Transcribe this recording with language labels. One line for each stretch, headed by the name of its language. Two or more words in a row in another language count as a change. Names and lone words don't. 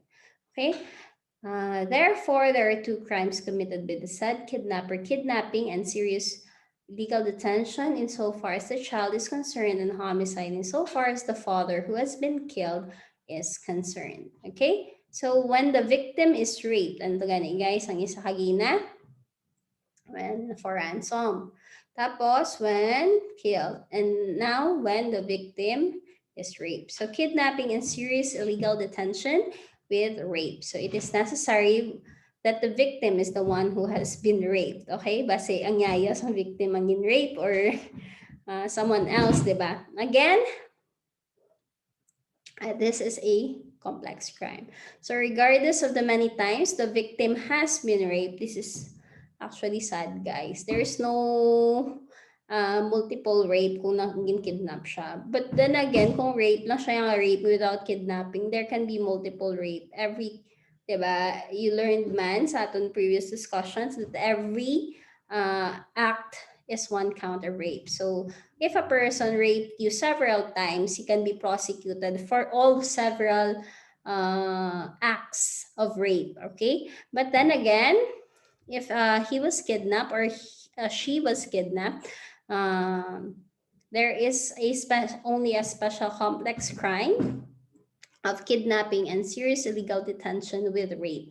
English: Okay, therefore, there are two crimes committed by the said kidnapper, kidnapping and serious legal detention insofar as the child is concerned, and homicide insofar as the father who has been killed is concerned. Okay? So when the victim is raped, and gani guys,
Cebuano: ang isa kagina,
English: when for ransom. Tapos when killed. And now when the victim is raped. So kidnapping and serious illegal detention with rape. So it is necessary that the victim is the one who has been raped.
Cebuano: Okay? Base ang yaya sa victim ang rape or someone else, diba?
English: Again, this is a complex crime. So regardless of the many times the victim has been raped, this is actually sad, guys. There's no multiple rape
Cebuano: kung kidnap siya.
English: But then again,
Cebuano: kung rape lang siya yung
English: rape without kidnapping, there can be multiple rape. Diba? You learned man
Cebuano: sa aton
English: previous discussions that every act is one count of rape. So if a person raped you several times, he can be prosecuted for all several acts of rape, okay? But then again, if he was kidnapped or she was kidnapped, there is only a special complex crime of kidnapping and serious illegal detention with rape.